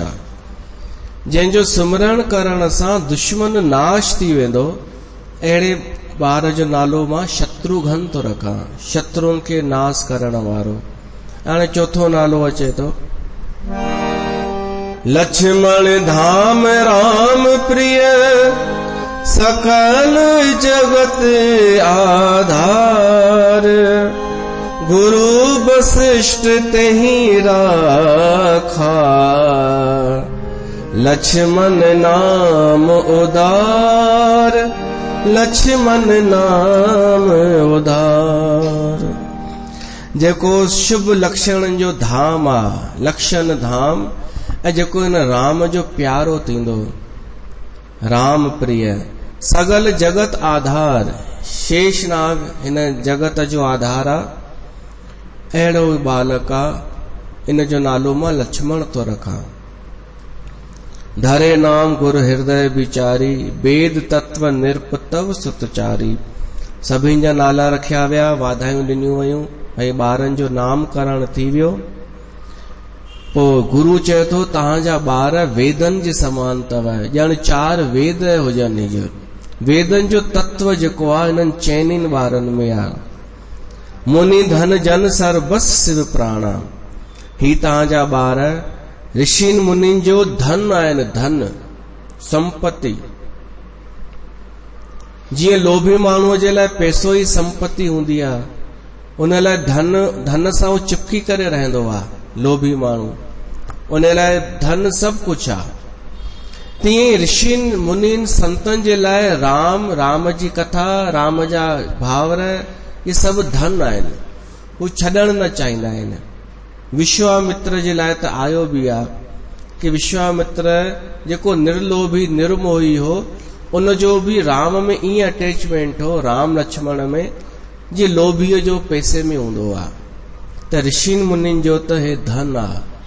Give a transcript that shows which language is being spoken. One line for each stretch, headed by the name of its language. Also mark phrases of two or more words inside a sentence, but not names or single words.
Sindhi: जंहिंजो सिमरण करण सां दुश्मन नाश थी वेंदो, अहिड़े ॿार जो नालो मां शत्रुघ्न तो रखां, शत्रुनि खे नाश करण वारो। हाणे चौथो नालो अचे थो,
Awadhi: लक्ष्मण धाम राम प्रिय, सकल जगत आधार। गुरु वशिष्ठ तेहि राखा, लक्ष्मण नाम उदार, लक्ष्मण नाम उदार।
Sindhi: जेको शुभ लक्षणनि जो धाम आहे, लक्षण धाम, ऐं जेको हिन राम जो प्यारो थींदो,
Awadhi: राम प्रिय। सगल जगत आधार,
Sindhi: शेषनाग हिन जगत जो आधार आहे। अहिड़ो बालक आहे, इन जो नालो मां लक्ष्मण तो रखां।
Awadhi: धरे नाम गुरु हृदय विचारी, वेद तत्व निरप तव सुतचारी।
Sindhi: सभिनि जा नाला रखिया विया, वाधायूं ॾिनियूं वयूं, ऐं ॿारनि जो नामकरण थी वियो। पोइ गुरु चए थो तव्हांजा ॿार वेदनि जे समान अथव, ॼण 4 वेद हुजनि। वेदनि जो तत्व जेको आहे हिननि चइनिनि ॿारनि में आहे।
Awadhi: मुनि धन जन सर बस शिव प्राणा।
Sindhi: ही तव्हांजा ॿार ऋषिनि मुनिनि जो धन आहिनि, धन संपत्ति। जीअं लोभी माण्हूअ जे लाइ पैसो ई संपत्ति हूंदी आहे, उन लाइ धन सां उहो चिपकी करे रहंदो आहे लोभी माण्हू, उन लाइ धन सभु कुझु आहे। तीअं ऋषिनि मुनिनि संतनि जे लाइ राम जी कथा, राम जा भावर, ये सभु धन आहिनि, हू छॾण न चाहींदा आहिनि। विश्वामित्र जे लाइ त आयो बि आहे कि विश्वामित्र जेको निर्लोभी निर्मोही हो, उनजो बि राम में ईअं अटैचमेंट हो, राम लक्ष्मण में, जीअं लोभीअ जो पैसे में हूंदो आहे। त ऋषिनि मुनिनि जो त हे धन आहे।